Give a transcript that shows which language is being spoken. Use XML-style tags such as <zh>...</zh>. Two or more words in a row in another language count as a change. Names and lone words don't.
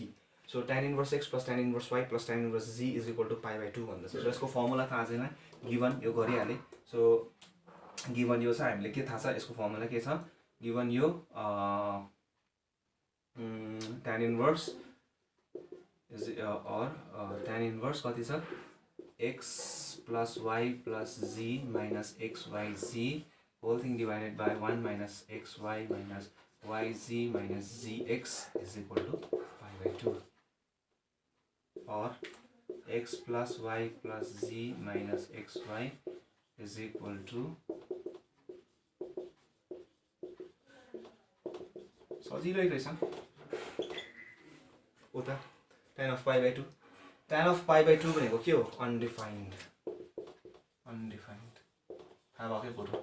<en>सो tan inverse x plus tan inverse y plus tan inverse z is equal to π/2 भन्दैछ।</en> <ne>सो यसको फर्मुला थाहा छैन, गिभन यो गरिहालेँ।</ne> <en>so given</en> <ne>यो छ, हामीले के थाहा छ यसको फर्मुला के छ, गिभन यो</ne> <en>tan inverse tan inverse</en> <ne>कति छ</ne> <en>x plus y plus z minus x y z whole thing divided by 1 minus x y minus y z minus z x is equal to π/2 और x plus y plus z minus x y is equal to,</en> <ne>सजिलै रहेछ उता</ne> <en>tan of π/2. tan of π/2</en> <ne>भनेको के हो, अनडिफाइन्ड थाहा भएकै कुरो।</ne>